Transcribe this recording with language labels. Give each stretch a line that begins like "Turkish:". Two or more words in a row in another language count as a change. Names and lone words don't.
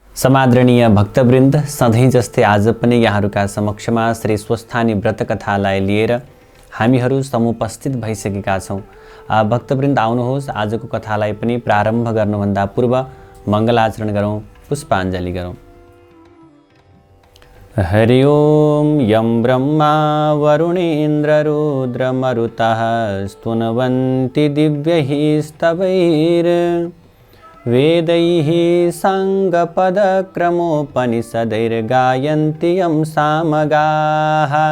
Nepali: समादरणीय भक्तवृन्द, सधैँ जस्तै आज पनि यहाँहरूका समक्षमा श्री स्वस्थानी व्रत कथालाई लिएर हामीहरू समुपस्थित भइसकेका छौँ। भक्तवृन्द आउनुहोस्, आजको कथालाई पनि प्रारम्भ गर्नुभन्दा पूर्व मङ्गलाचरण गरौँ, पुष्पाञ्जली गरौँ।
Sanskrit: हरि ओम यं ब्रह्मा वरुणेन्द्र रुद्र मरुतः स्तुवन्ति दिव्यैः स्तवैर् वेदैः साङ्गपदक्रमोपनिषदैर्गायन्ति यं सामगाः।